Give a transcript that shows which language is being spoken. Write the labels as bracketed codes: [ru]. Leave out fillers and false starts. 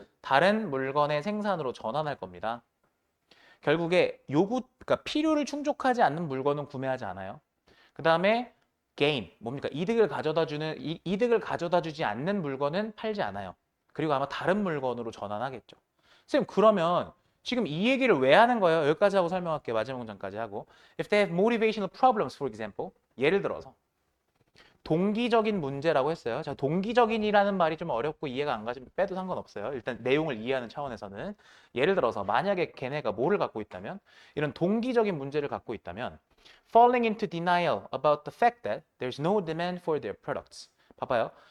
[ko] 다른 물건의 생산으로 전환할 겁니다. 결국에 그러니까 필요를 충족하지 않는 물건은 구매하지 않아요. 그 다음에 gain, 뭡니까? 이득을 가져다 주지 않는 물건은 팔지 않아요. 그리고 아마 다른 물건으로 전환하겠죠. 선생님, 그러면 지금 이 얘기를 왜 하는 거예요? 여기까지 하고 설명할게요. 마지막 문장까지 하고. [en] If they have motivational problems, for example. [ko] 예를 들어서 동기적인 문제라고 했어요. 자, 동기적인이라는 말이 좀 어렵고 이해가 안 가시면 빼도 상관없어요. 일단 내용을 이해하는 차원에서는 예를 들어서 만약에 걔네가 뭐를 갖고 있다면 이런 동기적인 문제를 갖고 있다면 [en] falling into denial about the fact that there's no demand for their products. [ko] 봐봐요.